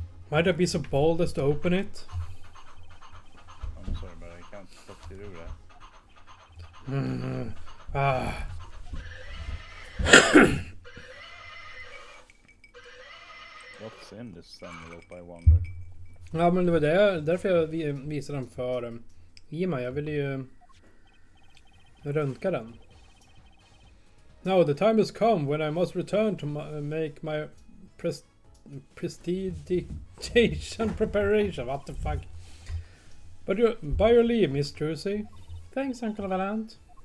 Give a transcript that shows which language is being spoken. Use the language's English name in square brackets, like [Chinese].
[English] Might I be so bold as to open it? I'm sorry, but I can't fucking do that. What's in this envelope, I wonder? [Swedish] Ja, men det var därför jag visade den för Ima. Jag ville ju röntga den. [English] Now the time has come when I must return to make my prestidigitation preparation. What the fuck? But by your leave, Miss Trucy. Thanks, Uncle Valant.